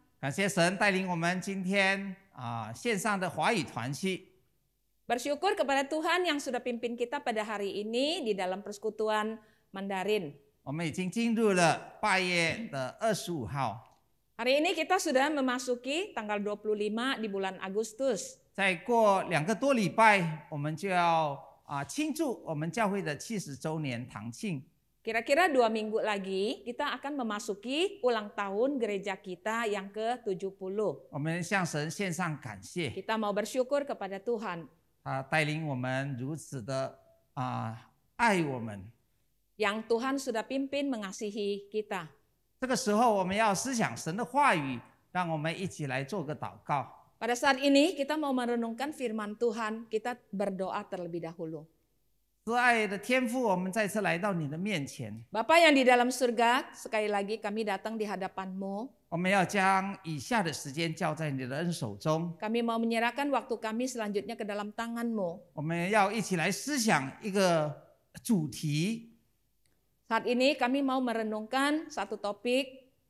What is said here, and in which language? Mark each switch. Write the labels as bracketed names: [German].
[Chinese] 感谢神带领我们今天线上的华语团契。 [Indonesian] Bersyukur kepada Tuhan yang sudah pimpin kita pada hari ini di dalam persekutuan Mandarin. [Chinese] 我们已经进入了8月的25号， [Indonesian] Hari ini kita sudah memasuki tanggal 25 di bulan Agustus. [Chinese] 再过2个多礼拜，我们就要庆祝我们教会的70周年堂庆。 [Indonesian] Kira-kira 2 minggu lagi kita akan memasuki ulang tahun gereja kita yang ke-70. [Chinese] 我们向神献上感谢， [Indonesian] Kita mau bersyukur kepada Tuhan [Chinese] 他带领我们如此的爱我们。 [Indonesian] yang Tuhan sudah pimpin mengasihi kita. [Chinese] 这个时候，我们要思想神的话语，让我们一起来做个祷告。 [Indonesian] Pada saat ini kita mau merenungkan firman Tuhan, kita berdoa terlebih dahulu. [Chinese] 慈爱的天父，我们再次来到你的面前， [Indonesian] Bapa yang di dalam surga, sekali lagi kami datang di hadapan-Mu. [Chinese] 我们要将以下的时间交在你的恩手中。 [Indonesian] Kami mau menyerahkan waktu kami selanjutnya ke dalam tangan-Mu. [Chinese] 我们要一起来思想一个主题， [Indonesian] Saat ini kami mau merenungkan satu topik,